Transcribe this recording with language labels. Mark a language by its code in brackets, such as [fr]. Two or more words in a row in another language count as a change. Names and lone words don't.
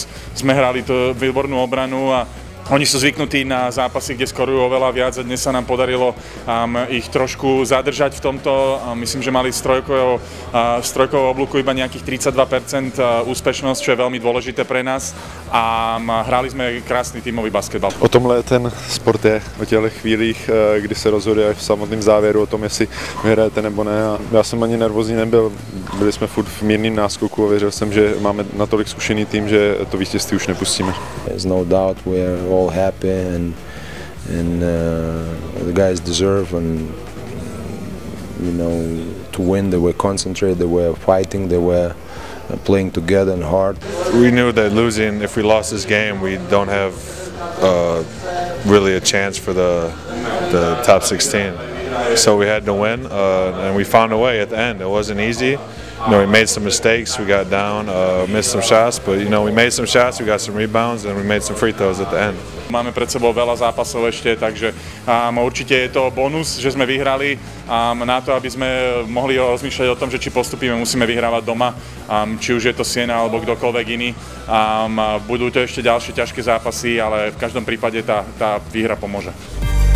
[sk] Sme hrali to výbornú obranu a oni sú zvyknutí na zápasy, kde skorujú oveľa viac a dnes sa nám podarilo ich trošku zadržať v tomto. Myslím, že mali z trojkového oblúku iba nejakých 32% úspešnosť, čo je veľmi dôležité pre nás a hrali sme krásny tímový basketbal. [cs] O tomhle ten sport je, o těchto chvílích, kdy se rozhoduje v samotném závěru o tom, jestli vyhrajete nebo ne. A já jsem ani nervózní nebyl, byli jsme furt v mírném náskoku a věřil jsem, že máme natolik zkušený tým, že to vítězství už nepustíme. [en] There's no doubt we are all happy and the guys deserve and to win. They were concentrated, they were fighting, they were playing together and hard. We knew that losing, if we lost this game, we don't have really a chance for the top 16. So we had to win, and we found a way at the end. It wasn't easy. We made some mistakes, we got down, missed some shots, but we made some shots, we got some rebounds, and we made some free throws at the end. [sk] Máme pred sebou veľa zápasov ešte, takže určite je to bonus, že sme vyhrali. Na to, aby sme mohli rozmýšľať o tom, že či postupíme, musíme vyhrávať doma, či už je to Siena alebo kdokoľvek iný. Budú to ešte ďalšie ťažké zápasy, ale v každom prípade tá výhra pomôže.